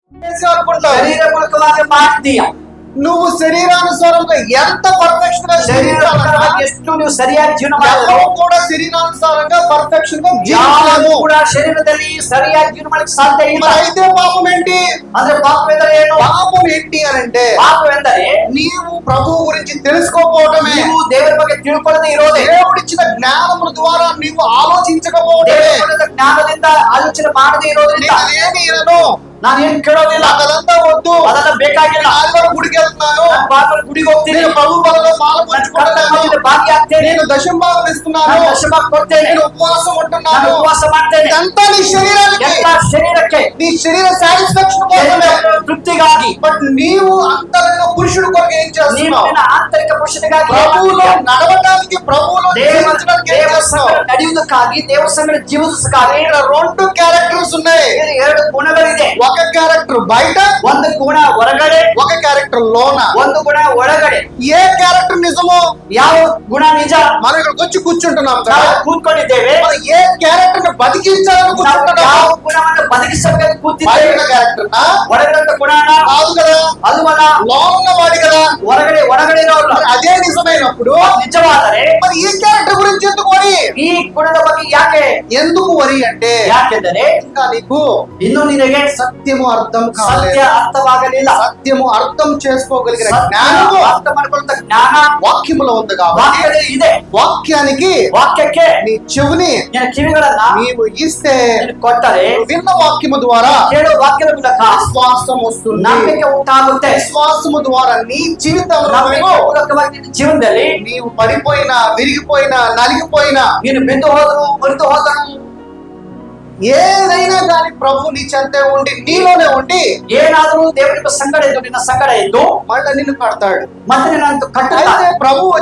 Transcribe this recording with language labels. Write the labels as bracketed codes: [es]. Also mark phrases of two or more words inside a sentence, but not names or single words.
[te] శరీరపూర్వకంగా మారుతీయ నువ్వు శరీరానుసారంగా ఎంత పర్ఫెక్షన్ గా [kn] ಎಷ್ಟು ನೀವು ಸರಿಯಾಗಿ ಜೀವನ [te] ఎవరు కూడా శరీరానుసారంగా పర్ఫెక్షన్ గా [kn] ಯಾರು [te] జీవించలేము. [kn] ಕೂಡ ಶರೀರದಲ್ಲಿ ಸರಿಯಾಗಿ ಜೀವನ ಮಾಡಲಿಕ್ಕೆ ಸಾಧ್ಯ ಇಲ್ಲ. [te] మరి అయితే పాపం ఏంటి? [kn] ಅಂದ್ರೆ ಪಾಪವೆಂದರೆ ಏನು? [te] పాపం ఏంటి అని అంటే [kn] ಪಾಪವೆಂದರೆ [te] నీవు ప్రభువు గురించి తెలుసుకోకపోవటమే, [kn] ನೀವು ದೇವರ ಬಗ್ಗೆ ತಿಳ್ಕೊಳ್ಳದೆ ಇರೋದೇ, [te] దేవుడిచ్చిన జ్ఞానముల ద్వారా నీవు ఆలోచించకపోవటమే. [kn] ದೇವರ ಜ್ಞಾನದಿಂದ ಆಲೋಚನೆ ಮಾಡದೇ ಇರೋದ್ರಿಂದ [te] నేనేమి ఇనను, [kn] ನಾನು ಏನ್ ಕೇಳೋದಿಲ್ಲ, [te] నాకు అదంతా వద్దు, [kn] ಅದೆಲ್ಲ ಬೇಕಾಗಿಲ್ಲ, [te] ఆదివారం గుడికి వెళ్తున్నాను, [kn] ನಾನು ಭಾನುವಾರ ಗುಡಿಗೆ ಹೋಗ್ತೀನಿ, [te] నేను ప్రభు బలలో మాల పంచుకుంటున్నాను, [kn] ಕರ್ತನ ಭಾಗ್ಯ ಆಗ್ತೇನೆ, [te] నేను దశంభాగం ఇస్తున్నాను, [kn] ನಾನು ದಶಮಾಂಶ ಕೊಡ್ತೇನೆ, [te] నేను ఉపవాసం [kn] ನಾನು [te] ఉంటున్నాను. [kn] ಉಪವಾಸ ಮಾಡ್ತೇನೆ. [te] ఇదంతా నీ శరీరానికి, [kn] ಎಲ್ಲ ಶರೀರಕ್ಕೆ [te] నీ శరీర సాటిస్ఫాక్షన్ కోసమే. [kn] ತೃಪ್ತಿಗಾಗಿ. [te] బట్ నీవు అంతరంగ పురుషుడు కొరకు ఏం [kn] ನೀವು [te] చేస్తున్నావు? [kn] ನಿನ್ನ ಆಂತರಿಕ ಪುರುಷನಿಗಾಗಿ [te] ప్రభువులో నడవడానికి, ప్రభువులో జీవించడానికి ఏం చేస్తున్నావు? [kn] ನಡೆಯುವುದಕ್ಕಾಗಿ, ದೇವರ ಸಂಗಡ ಜೀವಿಸುವುದಕ್ಕಾಗಿ [te] ఇక్కడ రెండు క్యారెక్టర్స్ ఉన్నాయి. [kn] ಇಲ್ಲಿ ಎರಡು ಗುಣಗಳಿದೆ. [te] ఒక క్యారెక్టర్ బయట, [kn] ಒಂದು ಗುಣ ಹೊರಗಡೆ, [te] ఒక క్యారెక్టర్ లోన. [kn] ಒಂದು ಗುಣ ಒಳಗಡೆ. [te] ఏ క్యారెక్టర్ నిజమో? [kn] ಯಾವ ಗುಣ ನಿಜ? [te] మనం ఇక్కడికి వచ్చి కూర్చుంటున్నాం కదా, [kn] ನಾವು ಕೂತ್ಕೊಂಡಿದ್ದೇವೆ. [te] మనం ఏ క్యారెక్టర్ ని బతికించాలని [kn] ನಾವು [te] కూర్చుంటున్నాం? [kn] ಯಾವ ಗುಣವನ್ನು ಬದುಕಿಸಬೇಕು ಕೂತಿದ್ದೇವೆ? [te] బయట క్యారెక్టర్ [kn] ಒಳಗಡೆ ಗುಣನ [te] కాదు కదా, [kn] ಅಲ್ವಲ್ಲ, [te] లోన వాడి కదా. [kn] ಒಳಗಡೆ ಇರೋಲ್ಲ. [te] మరి అదే నిజమైనప్పుడు [kn] ನಿಜವಾದರೆ [te] మరి ఈ క్యారెక్టర్ గురించి ఎందుకు వరి? [kn] ಈ ಗುಣದ ಬಗ್ಗೆ ಯಾಕೆ? [te] ఎందుకు వరి అంటే [kn] ಯಾಕೆಂದರೆ [te] ఇంకా నీకు [kn] ಇನ್ನು ನಿನಗೆ [te] సత్యము అర్థం [kn] ಸತ್ಯ [te] కాలేదు. [kn] ಅರ್ಥವಾಗಲಿಲ್ಲ. [te] సత్యము అర్థం చేసుకోగలిగిన [kn] ಸತ್ಯ [te] జ్ఞానము [kn] ಅರ್ಥ ಮಾಡ್ಕೊಳ್ಳುವಂತ ಜ್ಞಾನ [te] వాక్యములో ఉంది కాబట్టి [kn] ವಾಕ್ಯದಲ್ಲಿ ಇದೆ. [te] వాక్యానికి [kn] ವಾಕ್ಯಕ್ಕೆ [te] నీ చెవిని [kn] ನಿನ್ನ ಕಿವಿಗಳನ್ನ [te] నీవు ఇస్తే [kn] ನೀನು ಕೊಟ್ಟರೆ [te] విన్న వాక్యము ద్వారా [kn] ಕೇಳುವ ವಾಕ್ಯದ ಮೂಲಕ [te] విశ్వాసం వస్తుంది. [kn] ನಂಬಿಕೆ ಉಂಟಾಗುತ್ತೆ. [te] విశ్వాసము ద్వారా నీ జీవితంలో [kn] ನಂಬಿಕೆ ಮೂಲಕವಾಗಿ ನಿನ್ನ ಜೀವನದಲ್ಲಿ [te] నీవు పడిపోయినా, విరిగిపోయినా, నలిగిపోయినా, [kn] ನೀನು ಬಿದ್ದು ಹೋದ್ರು, ಮರೆತು ಹೋದರು, [te] ఏదైనా కానీ ప్రభు నీ చెంతే ఉండి, నీలోనే ఉండి [kn] ಏನಾದರೂ ದೇವರ ಸಂಗಡ ಇದ್ದು, ನಿನ್ನ ಸಂಗಡ ಇದ್ದು [te] మళ్ళీ నిన్ను కడతాడు. [kn] ಮತ್ತೆ ನಿನ್ನಂತೂ ಕಟ್ಟುತ್ತಾರೆ. [te] అయితే ప్రభు